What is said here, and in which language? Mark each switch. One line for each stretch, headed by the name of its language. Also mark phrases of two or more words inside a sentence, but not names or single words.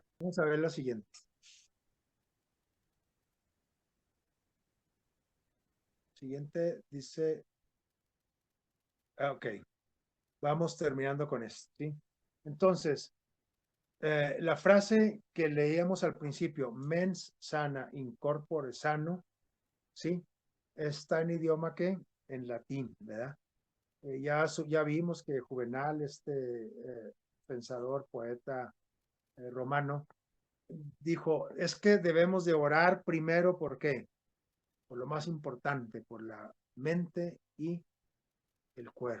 Spanish: Vamos a ver la siguiente. Siguiente dice, ok, vamos terminando con esto, ¿sí? Entonces, la frase que leíamos al principio,
Latin: mens sana in corpore sano,
Spanish: ¿sí? Está en idioma que en latín, ¿verdad? Ya vimos que Juvenal, pensador, poeta romano, dijo, es que debemos de orar primero, ¿por qué? Por lo más importante, por la mente y el cuerpo.